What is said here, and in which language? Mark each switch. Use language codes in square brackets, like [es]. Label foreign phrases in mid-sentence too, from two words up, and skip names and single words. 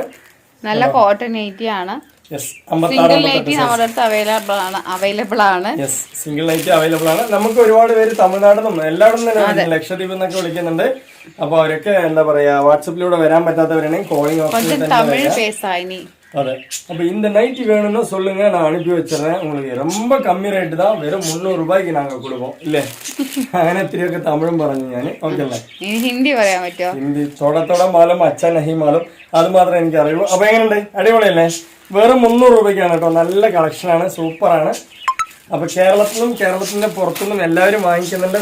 [ml] നല്ല കോട്ടൺ നൈറ്റി ആണ്. സിംഗിൾ നൈറ്റി നമ്മുടെ അടുത്ത് അവൈലബിൾ ആണ്. സിംഗിൾ നൈറ്റി അവൈലബിൾ ആണ്. നമുക്ക് ഒരുപാട് പേര് തമിഴ്നാട്ടിൽ നിന്നും എല്ലായിടും തന്നെ ലക്ഷദ്വീപ് എന്നൊക്കെ വിളിക്കുന്നുണ്ട്. അപ്പൊ അവരൊക്കെ എന്താ പറയാ വാട്സപ്പിലൂടെ വരാൻ പറ്റാത്തവരാണെങ്കിൽ കോളിംഗ് ഓപ്ഷൻ. അതെ. [ta] அப்ப இந்த நைட்டி வேணும்னு சொல்லுங்க, நான் அனுப்பி வச்சிடறேன். உங்களுக்கு ரொம்ப கம்மி ரேட்டு தான். வெறும் 300 രൂപയ്ക്ക് நாங்க [ml] കൊടുക്കും ഇല്ലേ? അങ്ങനെ ഇത്തിരിയൊക്കെ തമിഴും പറഞ്ഞു ഞാൻ. ഓക്കെ അല്ലേ? ഹിന്ദി പറയാൻ പറ്റുമോ? ഹിന്ദി [hi] थोड़ा-थोड़ा मालूम अच्छा नहीं मालूम [ml] അത് മാത്രമേ എനിക്ക് അറിയുള്ളൂ. അപ്പൊ എങ്ങനെയുണ്ട്? അടിപൊളിയല്ലേ? വെറും 300 രൂപയ്ക്കാണ് കേട്ടോ. നല്ല കളക്ഷനാണ്. സൂപ്പറാണ്. അപ്പൊ കേരളത്തിന്റെ പുറത്തുനിന്നും എല്ലാവരും വാങ്ങിക്കുന്നുണ്ട്.